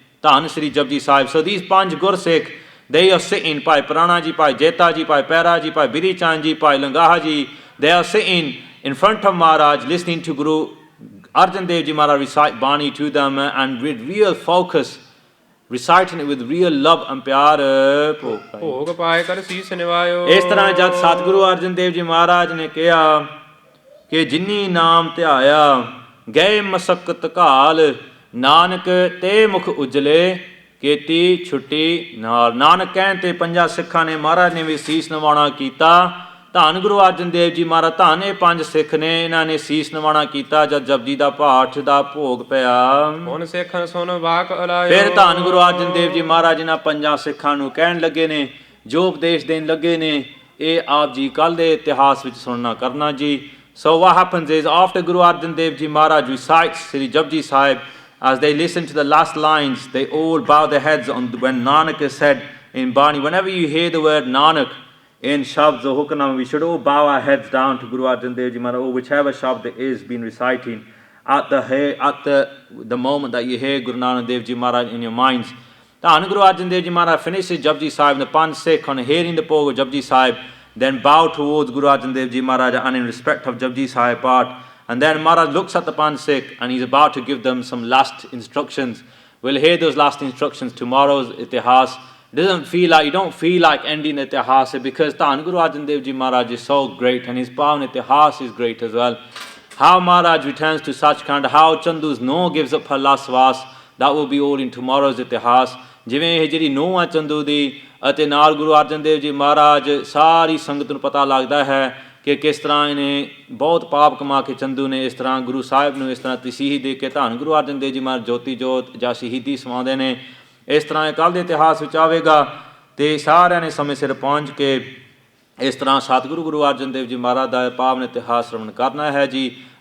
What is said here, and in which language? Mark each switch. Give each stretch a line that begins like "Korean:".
English: Dhan Sri Japji Sahib. So these 5 Gursikh, they are sitting, Bhai Prana ji, Bhai Jeta ji, Bhai Pera ji, Bhai Bidhi Chand ji, Bhai Langaha ji, they are sitting in front of Maharaj listening to Guru Arjan Dev Ji Maharaj recite Bani to them, and with real focus reciting it with real love and pyar.
Punjabi: ਭੋਗ ਪਾਏ ਕਰ ਸੀਸ ਨਿਵਾਇਓ। ਇਸ ਤਰ੍ਹਾਂ ਜਦ ਸਤਿਗੁਰੂ ਅਰਜਨ ਦੇਵ ਜੀ ਮਹਾਰਾਜ ਨੇ ਕਿਹਾ ਕਿ ਜਿਨੀ ਨਾਮ ਧਿਆਇਆ ਗਏ ਮਸਕਤ ਘਾਲ, ਨਾਨਕ ਤੇ ਮੁਖ ਉਜਲੇ ਕੀਤੀ ਛੁੱਟੀ ਨਾਲ। ਨਾਨਕ ਕਹਿਣ ਤੇ ਪੰਜਾਂ ਸਿੱਖਾਂ ਨੇ ਮਹਾਰਾਜ ਨੇ ਵੀ ਸੀਸ ਨਿਵਾਉਣਾ ਕੀਤਾ। ਧੰਨ ਗੁਰੂ ਅਰਜਨ ਦੇਵ ਜੀ ਮਹਾਰਾਜ, ਧੰਨ ਇਹ 5 ਸਿੱਖ ਨੇ, ਇਹਨਾਂ ਨੇ ਸੀਸ ਨਿਵਾਉਣਾ ਕੀਤਾ ਜਦ ਜਪਜੀ ਦਾ ਪਾਠ ਦਾ ਭੋਗ ਪਿਆ। ਹੁਣ ਸਿੱਖਾਂ ਸੁਣ ਵਾਕ ਅਲਾਇਓ। ਫਿਰ ਧੰਨ ਗੁਰੂ ਅਰਜਨ ਦੇਵ ਜੀ ਮਹਾਰਾਜ ਇਹਨਾਂ ਪੰਜਾਂ ਸਿੱਖਾਂ ਨੂੰ ਕਹਿਣ ਲੱਗੇ ਨੇ, ਜੋ ਉਪਦੇਸ਼ ਦੇਣ ਲੱਗੇ ਨੇ, ਇਹ ਆਪ ਜੀ ਕੱਲ੍ਹ ਦੇ ਇਤਿਹਾਸ ਵਿੱਚ ਸੁਣਨਾ ਕਰਨਾ ਜੀ।
English: So what happens is after Guru Arjan Dev Ji Maharaj recites Sri Japji Sahib, as they listen to the last lines, they all bow their heads on when Nanak is said in Bani. Whenever you hear the word Nanak, in Shabd or Hukanam, we should all bow our heads down to Guru Arjan Dev Ji Maharaj, or whichever Shabd it is being reciting at the moment that you hear Guru Nanak Dev Ji Maharaj in your minds. Then Guru Arjan Dev Ji Maharaj finishes Japji Sahib, the Panj Sikh on hearing the Pog of Japji Sahib, then bow towards Guru Arjan Dev Ji Maharaj and in respect of Japji Sahib part. And then Maharaj looks at the Panj Sikh and he's about to give them some last instructions. We'll hear those last instructions tomorrow's Itihas. You don't feel like ending Itihas because Dhan Guru Arjan Dev Ji Maharaj is so great and his Pavan Itihas is great as well. How Maharaj returns to Sachkhand, how Chandu's no gives up her last was, that will be all in tomorrow's Itihas.
Punjabi: ਜਿਵੇਂ ਇਹ ਜਿਹੜੀ ਨੂੰਹ ਆ ਚੰਦੂ ਦੀ ਅਤੇ ਨਾਲ ਗੁਰੂ ਅਰਜਨ ਦੇਵ ਜੀ ਮਹਾਰਾਜ ਸਾਰੀ ਸੰਗਤ ਨੂੰ ਪਤਾ ਲੱਗਦਾ ਹੈ ਕਿ ਕਿਸ ਤਰ੍ਹਾਂ ਇਹਨੇ ਬਹੁਤ ਪਾਪ ਕਮਾ ਕੇ ਚੰਦੂ ਨੇ ਇਸ ਤਰ੍ਹਾਂ ਗੁਰੂ ਸਾਹਿਬ ਨੂੰ ਇਸ ਤਰ੍ਹਾਂ ਤਸੀਹੀ ਦੇ ਕੇ ਧੰਨ ਗੁਰੂ ਅਰਜਨ ਦੇਵ ਜੀ ਮਹਾਰਾਜ ਜੋਤੀ ਜੋਤ ਜਾਂ ਸ਼ਹੀਦੀ ਸਮਾਉਂਦੇ ਨੇ। ਇਸ ਤਰ੍ਹਾਂ ਇਹ ਕੱਲ੍ਹ ਦੇ ਇਤਿਹਾਸ ਵਿੱਚ ਆਵੇਗਾ ਅਤੇ ਸਾਰਿਆਂ ਨੇ ਸਮੇਂ ਸਿਰ ਪਹੁੰਚ ਕੇ ਇਸ ਤਰ੍ਹਾਂ ਸਤਿਗੁਰੂ ਗੁਰੂ ਅਰਜਨ ਦੇਵ ਜੀ ਮਹਾਰਾਜ ਦਾ ਪਾਵਨ ਇਤਿਹਾਸ ਸ਼੍ਰਵਣ ਕਰਨਾ ਹੈ ਜੀ।